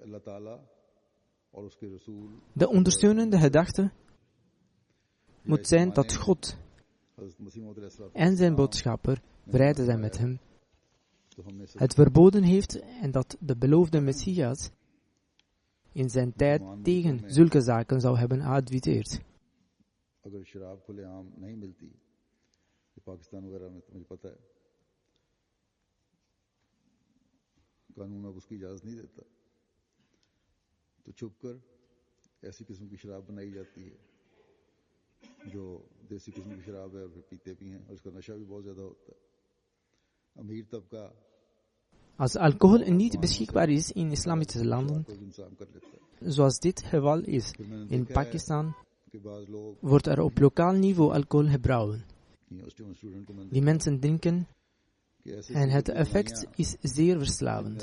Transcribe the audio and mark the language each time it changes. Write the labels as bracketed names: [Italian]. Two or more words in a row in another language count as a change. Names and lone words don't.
[Dutch] De ondersteunende gedachte moet zijn dat God en zijn boodschapper, vrede zijn met hem, het verboden heeft en dat de beloofde Messias in zijn tijd tegen zulke zaken zou hebben geadviseerd. [Urdu] قانون اب اس کی اجازت نہیں دیتا تو چھپ کر ایسی قسم کی شراب بنائی جاتی ہے جو دیسی قسم کی شراب ہے اور پھر پیتے بھی ہیں اور اس کا نشہ بھی بہت زیادہ ہوتا ہے امیر طبقہ [Dutch] Als alcohol niet beschikbaar is in islamitische landen, zoals dit geval is in Pakistan, wordt er op lokaal niveau alcohol gebrouwen. Die mensen drinken en het effect is zeer verslavend.